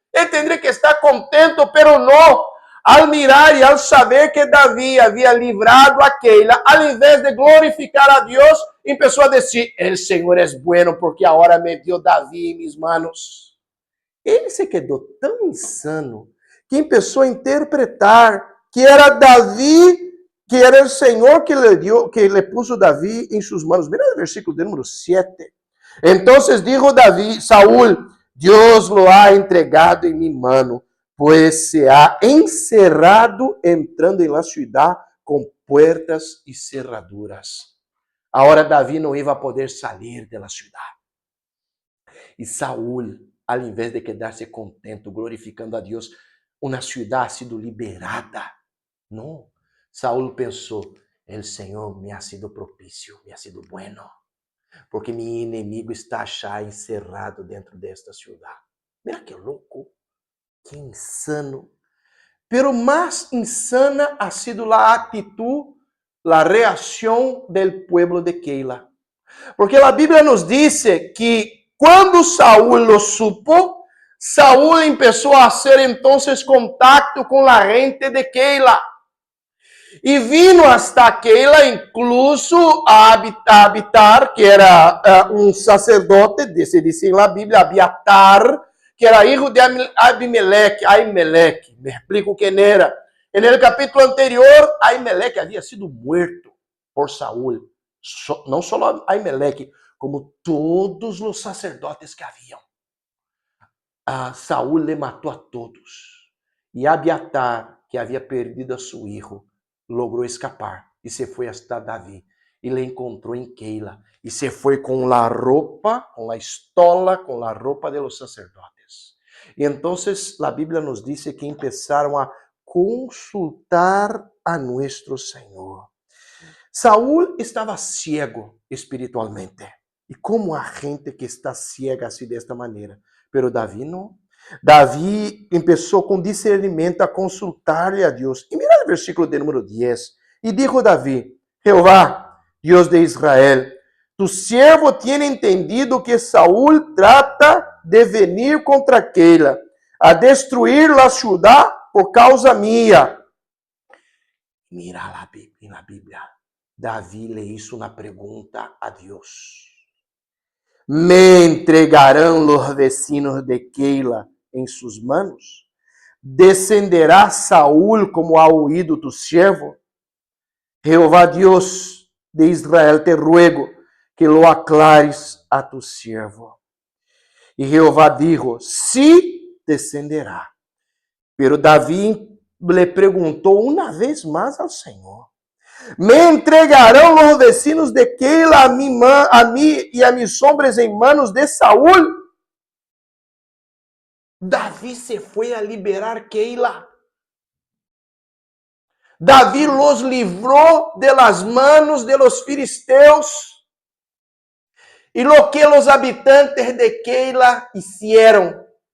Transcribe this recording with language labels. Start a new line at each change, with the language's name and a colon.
Portuguese: Ele
Spanish: tendria que estar contento, pero
Portuguese: não.
Spanish: Al mirar
Portuguese: e al saber que Davi havia livrado a Keila, ao invés de glorificar a Deus, começou a dizer: el Senhor é bueno porque agora
Spanish: me dio
Portuguese: Davi em
Spanish: mis manos.
Portuguese: Ele se quedou tão insano que começou a interpretar que era Davi, que era o Senhor que
Spanish: le puso
Portuguese: Davi em suas manos.
Spanish: Mira
Portuguese: o versículo de número
Spanish: 7. Entonces dijo Davi, Saúl, Dios lo ha entregado en mi mano, pues se ha encerrado entrando en la ciudad con puertas y cerraduras. Ahora Davi
Portuguese: não
Spanish: iba a poder salir de la ciudad.
Portuguese: E Saúl, ao invés de quedar-se contento, glorificando a Deus, uma ciudad
Spanish: ha sido liberada.
Portuguese: Não. Saúl pensou,
Spanish: el Senhor me ha sido propício, me ha sido bueno, porque mi
Portuguese: inimigo está já encerrado dentro desta
Spanish: ciudad.
Portuguese: Mira que louco, que insano.
Spanish: Pero más insana ha sido la actitud, la reacción del pueblo de Keila. Porque la Biblia nos dice que cuando Saúl lo supo, Saúl empezó a hacer entonces contacto con la gente de Keila.
Portuguese: E
Spanish: vino hasta Keila, incluso a habitar,
Portuguese: que era um sacerdote, se diz na Bíblia, Abiatar, que era filho de Aimeleque. Me explico quem era. No capítulo anterior, Aimeleque havia sido morto por Saúl. Não só Aimeleque, como todos os sacerdotes que haviam. Saúl le matou a todos. E Abiatar, que havia perdido a seu filho, logrou escapar e se foi hasta Davi. E le encontrou em Keila. E se foi com a roupa, com a estola, com a roupa
Spanish: de los sacerdotes.
Portuguese: E então a Bíblia nos diz que começaram a consultar a nosso Senhor. Saúl estava ciego espiritualmente. E como a gente que está ciega assim desta maneira. Pero Davi não. Davi começou com discernimento a consultar-lhe a Deus.
Spanish: E mira
Portuguese: o versículo de número
Spanish: 10. E dijo Davi, Jeová, Deus de Israel, tu siervo tiene entendido que Saúl trata de venir contra Keila, a destruir la ciudad por causa minha.
Portuguese: Mira na Bíblia, Davi
Spanish: le hizo
Portuguese: uma pergunta a Deus.
Spanish: Me entregarão los vecinos de Keila
Portuguese: em suas
Spanish: manos? Descenderá Saúl como ha oído tu siervo? Jeová Deus de Israel, te ruego que lo aclares a tu siervo. E Jeová dijo, sí descenderá.
Portuguese: Pero Davi le perguntou uma vez mais ao Senhor,
Spanish: Me entregarão los vecinos de Keila a mí y a mis hombres en manos de Saúl.
Portuguese: Davi se foi a liberar Keila.
Spanish: Davi los livró de las manos de los filisteus. Y lo que los habitantes de Keila hicieron.